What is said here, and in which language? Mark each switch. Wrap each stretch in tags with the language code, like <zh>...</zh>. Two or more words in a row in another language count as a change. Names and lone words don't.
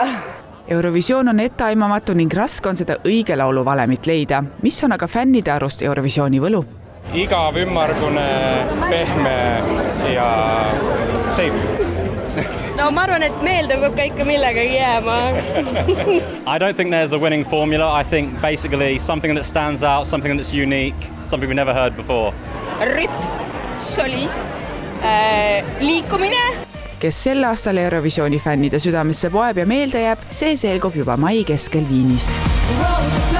<et>Eurovisioon on etteaimamatu ning raske on seda õige laulu valemit leida. Mis on aga fännide arust Eurovisiooni võlu? Igav, ümmargune, pehme ja safe. No ma arvan, et meelde peab ka ikka millegagi jääma.</et> <en>I don't think there's a winning formula. I think basically something that stands out, something that's unique, something we've never heard before.</en> <et>Rütm, solist, liikumine. Kes sel aastal Eurovisiooni fännide südamesse poeb ja meelde jääb, see selgub juba mai keskel Viinis.</et>